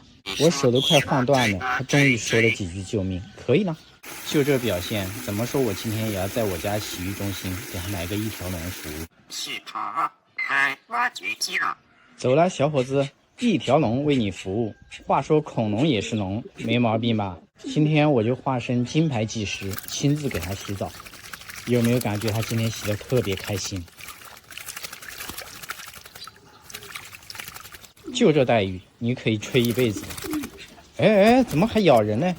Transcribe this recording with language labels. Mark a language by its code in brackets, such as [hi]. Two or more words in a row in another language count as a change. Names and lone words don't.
[zh] 我手都快晃斷了，他終於說了幾句救命，可以了。就這表現，怎麼說我今天也要在我家洗浴中心給他買個一條龍服務。起床，開挖掘機了。走了，小伙子，一條龍為你服務。話說恐龍也是龍，沒毛病吧？今天我就化身金牌技師，親自給他洗澡。有沒有感覺他今天洗得特別開心？就這待遇，你可以吹一輩子。哎，怎麼還咬人呢？